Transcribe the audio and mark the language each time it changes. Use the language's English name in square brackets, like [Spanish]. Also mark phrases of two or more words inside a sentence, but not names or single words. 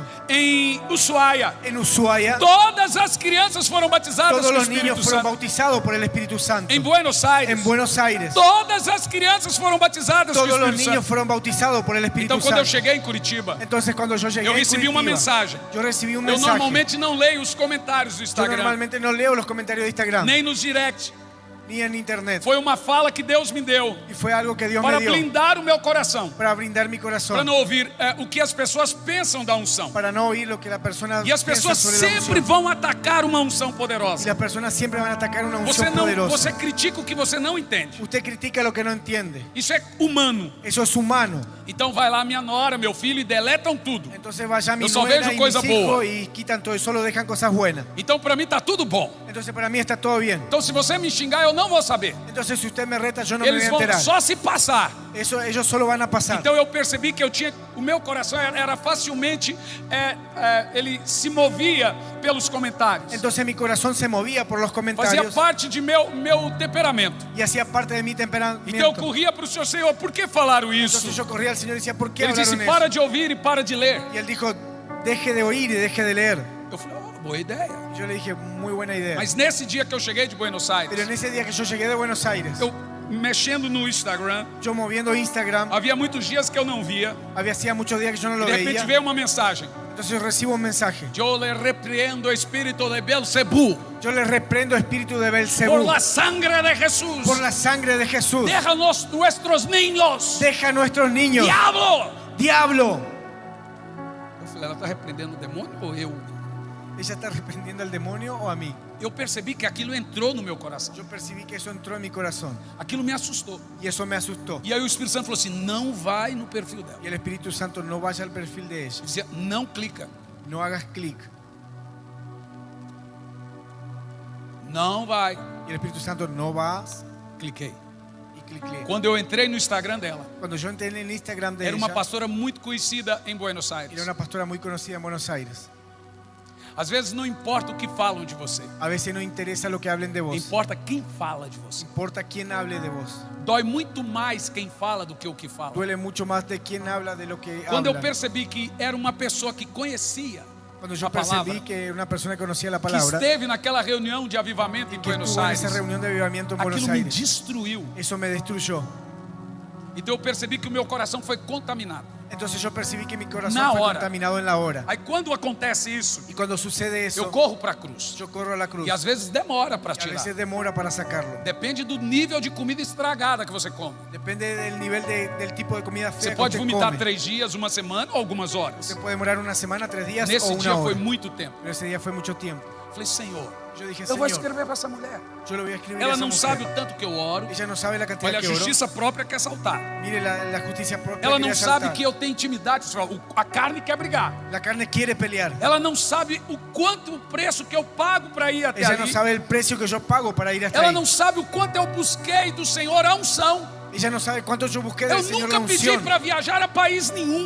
[Portuguese] Em Ushuaia, [Spanish] En Ushuaia, [Portuguese] todas as crianças foram batizadas [Spanish] todos [Portuguese] com o [Spanish] los [Portuguese] Espírito [Spanish] niños fueron [Portuguese] Santo. [Spanish] bautizados por el Espíritu Santo. [Portuguese] Em Buenos Aires, [Spanish] En Buenos Aires, [Portuguese] todas as crianças foram batizadas com o [Spanish] todos los [Portuguese] Espírito [Spanish] niños [Portuguese] Santo. [Spanish] fueron bautizados por el Espíritu [Portuguese] Então quando eu [Spanish] Santo. [Portuguese] cheguei em Curitiba, [Spanish] Entonces, cuando yo llegué [Portuguese] eu [Spanish] a [Portuguese] recebi uma [Spanish] Curitiba, [Portuguese] mensagem. [Spanish] yo recibí un [Portuguese] Eu [Spanish] mensaje. [Portuguese] normalmente não leio os comentários do [Spanish] Yo [Portuguese] Instagram, [Spanish] normalmente no leo los comentarios de Instagram, [Portuguese] nem nos direct. [Spanish] ni en internet. [Portuguese] Foi uma fala que Deus me deu [Spanish] Y fue algo que Dios [Portuguese] para [Spanish] me dio [Portuguese] blindar o meu coração, [Spanish] para brindar mi [Portuguese] para [Spanish] corazón, [Portuguese] não ouvir o que as pessoas pensam da unção. [Spanish] para no oír lo que la persona [Portuguese] E as [Spanish] piensa [Portuguese] pessoas [Spanish] sobre la [Portuguese] sempre [Spanish] unción. [Portuguese] vão atacar uma unção [Spanish] Y [Portuguese] poderosa. [Spanish] las personas siempre van a atacar una [Portuguese] Você [Spanish] unción [Portuguese] não, [Spanish] poderosa. [Portuguese] você critica o que você não entende. [Spanish] Usted critica lo que no entiende. [Portuguese] Isso é humano. [Spanish] Eso es humano. [Portuguese] Então vai lá minha nora, meu filho e deletam tudo. [Spanish] Entonces vaya mi [Portuguese] Yo só [Spanish] nuera [Portuguese] vejo [Spanish] y [Portuguese] coisa [Spanish] mis hijos [Portuguese] boa. [Spanish] y quitan todo y solo dejan cosas buenas. [Portuguese] Então para mim tá tudo bom. [Spanish] Entonces para mí está todo bien. [Portuguese] Então se você me xingar eu não vou saber. [Spanish] Entonces si usted me reta yo no me voy [Portuguese] Eles [Spanish] a [Portuguese] vão [Spanish] enterar. [Portuguese] só se passar. [Spanish] Eso ellos solo van a pasar. [Portuguese] Então eu percebi que o meu coração era facilmente, ele se movia pelos comentários. [Spanish] Entonces mi corazón se movía por los [Portuguese] Fazia [Spanish] comentarios [Portuguese] parte de meu temperamento. [Spanish] y hacía parte de mi [Portuguese] Então eu [Spanish] temperamento. [Portuguese] corria para o Senhor: por que falaram isso? [Spanish] Entonces yo corría al Señor y decía, ¿por qué [Portuguese] Ele disse: [Spanish] hablaron [Portuguese] para [Spanish] eso? [Portuguese] de ouvir e para de ler. [Spanish] Y él dijo, deje de oír y deje de leer. [Portuguese] Eu falei: boa ideia. [Spanish] Yo le dije, muy buena idea. [Portuguese] Mas nesse dia que eu cheguei de Buenos [Spanish] Pero [Portuguese] Aires, [Spanish] en ese día que yo llegué de Buenos Aires, [Portuguese] eu mexendo no Instagram, [Spanish] yo moviendo Instagram, [Portuguese] havia muitos dias que eu não via. [Spanish] hacía muchos días que yo no [Portuguese] E [Spanish] lo [Portuguese] de repente [Spanish] veía. [Portuguese] veio uma mensagem: [Spanish] Entonces yo recibo un mensaje. [Portuguese] eu le repreendo o espírito de Belzebú [Spanish] Yo le reprendo espíritu de por Belcebú la sangre de Jesús. por la sangre de Jesús. Déjanos nuestros niños. Deja a nuestros niños. Diablo! Diablo. [Portuguese] Eu falei: ela está repreendendo o demônio ou eu? [Spanish] ¿Ella está reprendiendo al demonio o a mí? [Portuguese] Eu percebi que aquilo entrou no meu coração. [Spanish] Yo percibí que eso entró en mi corazón [Portuguese] Aquilo me assustou. [Spanish] y eso me asustó. [Portuguese] E aí o Espírito Santo falou assim: não vai no perfil dela. [Spanish] Y el Espíritu Santo, no vaya al perfil de ella. [Portuguese] Dizia: não clica. [Spanish] No hagas clic. [Portuguese] Não vai. [Spanish] Y el Espíritu Santo, no vas [Portuguese] Cliquei. [Spanish] y clic. [Portuguese] Quando eu entrei no Instagram dela, [Spanish] Cuando yo entré en el Instagram de [Portuguese] era uma [Spanish] ella, [Portuguese] pastora muito conhecida em Buenos [Spanish] era [Portuguese] Aires. [Spanish] una pastora muy conocida en Buenos Aires. [Portuguese] Às vezes não importa o que falam de você, [Spanish] A veces no interesa lo que hablen de vos. [Portuguese] importa quem fala de você. [Spanish] Importa quién hable de vos. [Portuguese] Dói muito mais quem fala do que o que fala. [Spanish] Duele mucho más de quién habla de lo que [Portuguese] Quando eu [Spanish] habla. [Portuguese] percebi que era uma pessoa que conhecia [Spanish] Cuando yo [Portuguese] a palavra, [Spanish] percibí que una persona que conocía la [Portuguese] que [Spanish] palabra, [Portuguese] esteve naquela reunião de avivamento em [Spanish] que [Portuguese] Buenos [Spanish] estuvo en [Portuguese] Aires, [Spanish] esa reunión de avivamiento en Buenos [Portuguese] aquilo me [Spanish] Aires, [Portuguese] destruiu. [Spanish] eso me destruyó. [Portuguese] Então eu percebi que o meu coração foi contaminado. [Spanish] Entonces yo percibí que mi corazón [Portuguese] Na [Spanish] fue [Portuguese] hora. [Spanish] contaminado en la hora. [Portuguese] Aí quando acontece isso, [Spanish] Y cuando sucede eso, [Portuguese] eu corro para a cruz. [Spanish] yo corro a la cruz. [Portuguese] E às vezes demora para [Spanish] Y a [Portuguese] tirar. [Spanish] veces demora para sacarlo. [Portuguese] Depende do nível de comida estragada que você come. [Spanish] Depende del nivel del tipo de comida [Portuguese] Você [Spanish] fea que [Portuguese] pode [Spanish] usted [Portuguese] vomitar [Spanish] come. [Portuguese] 3 dias, uma semana ou algumas horas. [Spanish] Usted puede demorar una semana, 3 días o [Portuguese] Nesse [Spanish] una [Portuguese] dia foi [Spanish] hora. [Portuguese] muito tempo. [Spanish] Pero ese día fue mucho tiempo. [Portuguese] Falei, Senhor, [Spanish] Yo dije, [Portuguese] eu vou [Spanish] Señor, [Portuguese] escrever para essa mulher. [Spanish] yo lo voy a escribir a [Portuguese] Ela [Spanish] esa [Portuguese] não [Spanish] mujer. [Portuguese] sabe o tanto que eu oro. [Spanish] Ella no sabe la cantidad [Portuguese] Olha, a [Spanish] que oro. [Portuguese] justiça própria quer saltar. [Spanish] Mire la justicia propia. [Portuguese] Ela [Spanish] que [Portuguese] não [Spanish] quería [Portuguese] sabe [Spanish] saltar. [Portuguese] que eu tenho intimidade. A carne quer brigar. [Spanish] La carne quiere pelear. [Portuguese] Ela não sabe o quanto o preço que eu pago para ir até [Spanish] Ella [Portuguese] ali. [Spanish] no sabe el precio que yo pago para ir hasta [Portuguese] Ela [Spanish] ahí. [Portuguese] não sabe o quanto eu busquei do Senhor a unção. [Spanish] Ella no sabe cuánto yo busqué [Portuguese] Eu [Spanish] del Señor la [Portuguese] nunca pedi [Spanish] unción. [Portuguese] para viajar a país nenhum.